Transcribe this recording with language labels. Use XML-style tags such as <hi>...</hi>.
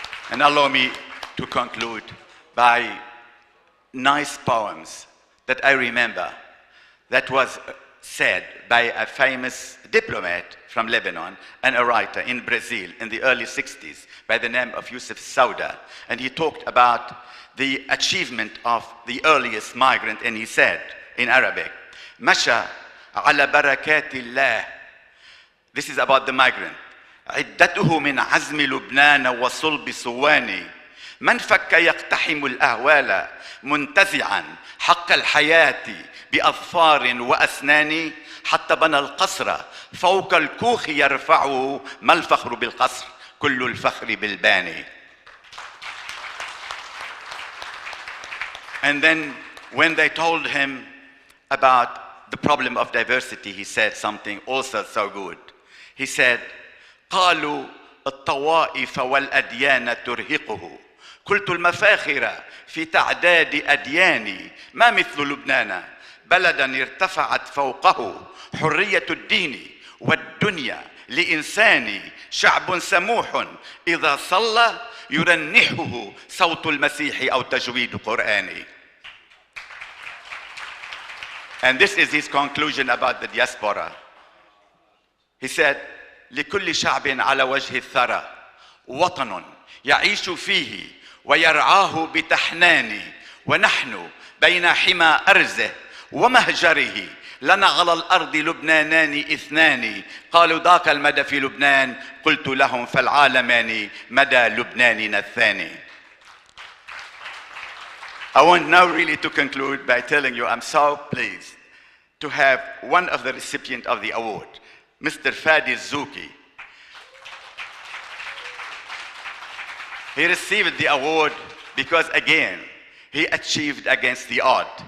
<en>And allow me to conclude by nice poems that I remember that was said by a famous diplomat from Lebanon and a writer in Brazil in the early 60s by the name of Yusuf Sauda. And he talked about the achievement of the earliest migrant, and he said in Arabic,</en> <ar>"Masha ala barakatillah."</ar> <en>This is about the migrant.</en> <ar>عدته من عزم لبنان وصلب صواني من فك يقتحم الأهوال منتزعا حق الحياة بأظفار وأسنان حتى بنى القصر فوق الكوخ يرفعه ما الفخر بالقصر كل الفخر بالباني.</ar> <en>And then when they told him about the problem of diversity, he said something also so good. He said,</en> <ar>قالوا الطوائف والأديان ترهقه قلت المفاخر في تعداد أدياني ما مثل لبنان بلدا ارتفعت فوقه حرية الدين والدنيا لإنساني شعب سموح إذا صلى يرنحه صوت المسيح أو تجويد قرآني.</ar> <en>And this is his conclusion about the diaspora. He said,</en> <ar>لكل شعب على وجه الثرى وطن يعيش فيه ويرعاه بتحنان ونحن بين حمى أرزه ومهجره لنا على الأرض لبنانان اثنان قالوا ذاك المدى في لبنان قلت لهم فالعالمان مدى لبناننا الثاني.</ar> <en>I want now really to conclude by telling you I'm so pleased to have one of the recipients of the award, Mr. Fadi Zouki. He received the award because, again, he achieved against the odd.</en>